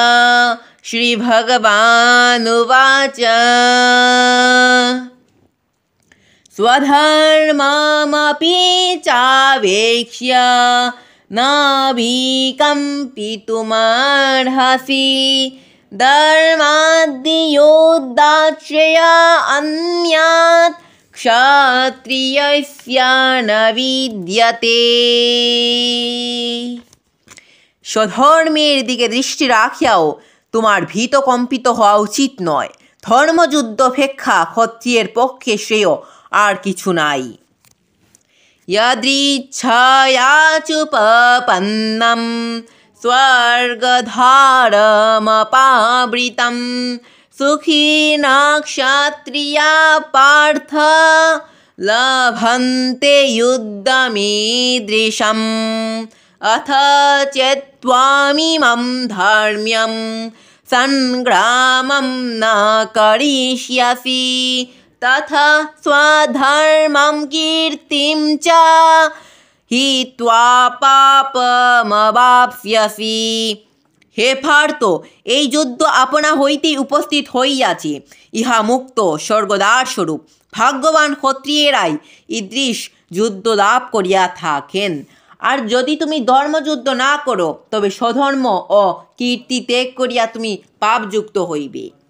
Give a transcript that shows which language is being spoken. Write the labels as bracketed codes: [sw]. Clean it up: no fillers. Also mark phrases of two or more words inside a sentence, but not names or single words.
[sa] श्रीभगवानुवाच स्वधर्ममपि चावेक्ष्य न विकम्पितुमर्हसि धर्माद्धियोद्धाश्रय अन्यात् क्षत्रियस्य न विद्यते। [bn] স্বধর্মের দিকে দৃষ্টি রাখিয়াও তোমার ভীত কম্পিত হওয়া উচিত নয়। ধর্মযুদ্ধ অপেক্ষা ক্ষত্রিয়ের পক্ষে শ্রেয় আর কিছু নাই। [sa] যদৃচ্ছয়াচুপপন্নম স্বর্গধারমপাবৃতম সুখিনা ক্ষত্রিয়া পার্থ লভন্তে যুদ্ধমীদৃশম। अथ चेत्त्वामिमं धर्म्यं संग्रामं न करिष्यसि तथा स्वधर्मं कीर्तिं च हित्वा पापमवाप्स्यसि। [bn] হে পার্থ, এই যুদ্ধ আপনা হইতেই উপস্থিত হইয়াছে। ইহা মুক্ত স্বর্গদ্বার স্বরূপ ভাগ্যবান ক্ষত্রিয়েরাই ঈদৃশ যুদ্ধ লাভ করিয়া থাকেন। আর যদি তুমি ধর্মযুদ্ধ না করো তবে স্বধর্ম ও কীর্তি ত্যাগ করিয়া তুমি পাপযুক্ত হইবে।